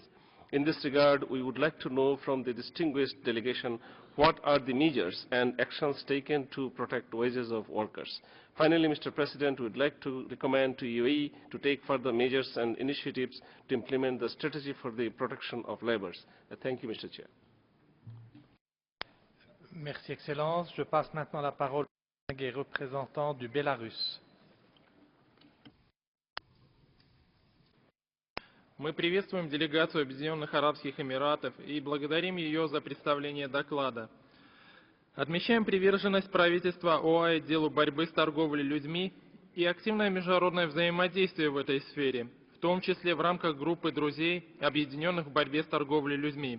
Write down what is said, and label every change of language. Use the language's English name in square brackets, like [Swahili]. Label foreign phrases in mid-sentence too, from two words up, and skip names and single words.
[English] In this regard, we would like to know from the distinguished delegation what are the measures and actions taken to protect wages of workers. Finally, Mr. President, we would like to recommend to UAE to take further measures and initiatives to implement the strategy for the protection of laborers. Thank you, Mr. Chair. [French] Merci, Excellence. Je passe maintenant la parole au représentant du Bélarus. [Russian] Мы приветствуем делегацию Объединенных Арабских Эмиратов и благодарим ее за представление доклада. Отмечаем приверженность правительства ОАЭ делу борьбы с торговлей людьми и активное международное взаимодействие в этой сфере, в том числе в рамках группы друзей, объединенных в борьбе с торговлей людьми.